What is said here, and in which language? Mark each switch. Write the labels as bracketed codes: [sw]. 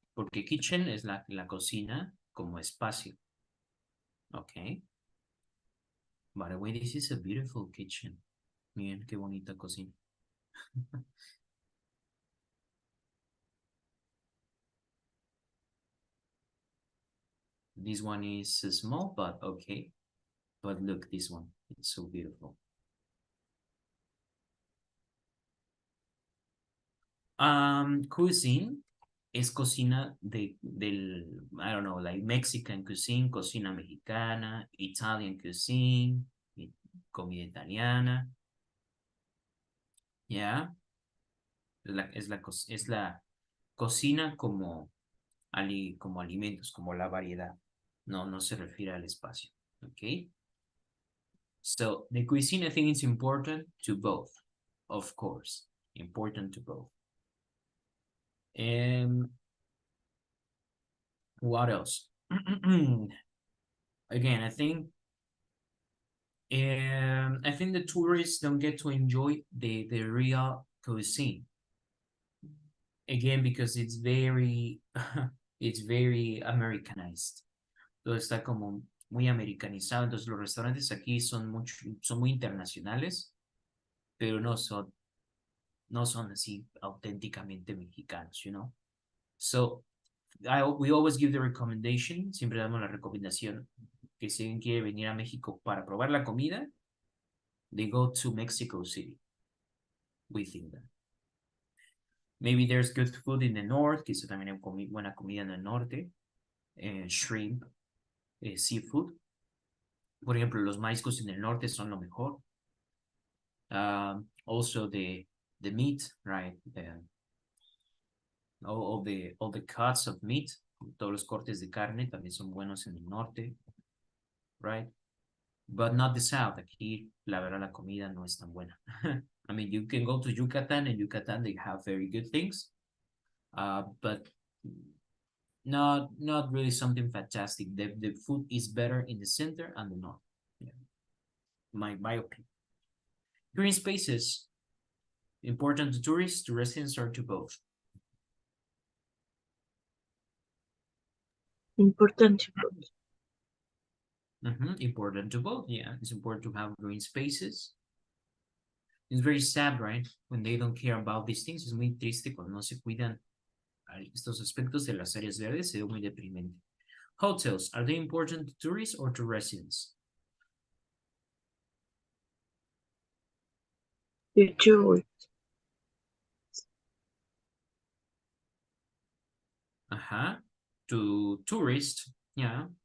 [es] Porque kitchen es la cocina como espacio. [en] Okay. By the way, this is a beautiful kitchen. [es] Miren qué bonita cocina. [en] This one is small, but okay. But look, this one, it's so beautiful. Cuisine es cocina del, I don't know, like Mexican cuisine, [es] cocina mexicana, [en] Italian cuisine, [es] comida italiana. [en] Yeah. [es] Es la cocina como alimentos, como la variedad. No se refiere al espacio. [en] Okay. So the cuisine, I think it's important to both, of course, important to both. And what else? Again, I think And I think the tourists don't get to enjoy the real cuisine. Again, because it's very, it's very Americanized. [es] Todo está como muy americanizado. Entonces los restaurantes aquí son muy internacionales, pero no son así auténticamente mexicanos, [en] you know? So, we always give the recommendation, [es] siempre damos la recomendación que si alguien quiere venir a México para probar la comida, [en] they go to Mexico City. We think that. Maybe there's good food in the north, [es] quizá también hay buena comida en el norte, [en] shrimp, seafood. [es] Por ejemplo, los mariscos en el norte son lo mejor. [en] Also the meat, right? All the cuts of meat, [es] todos los cortes de carne también son buenos en el norte, right? [en] But not the south. [es] Aquí, la verdad, la comida no es tan buena. [en] I mean, you can go to Yucatan, and Yucatan, they have very good things, but not really something fantastic. The food is better in the center and the north. Yeah. My opinion. Green spaces, important to tourists, to residents, or to both? Important to both. Important to both, yeah. It's important to have green spaces. It's very sad, right? When they don't care about these things. [es] Es muy triste cuando no se cuidan estos aspectos de las áreas verdes. Se ve muy deprimente. [en] Hotels, are they important to tourists or to residents? To tourists. To tourists, yeah.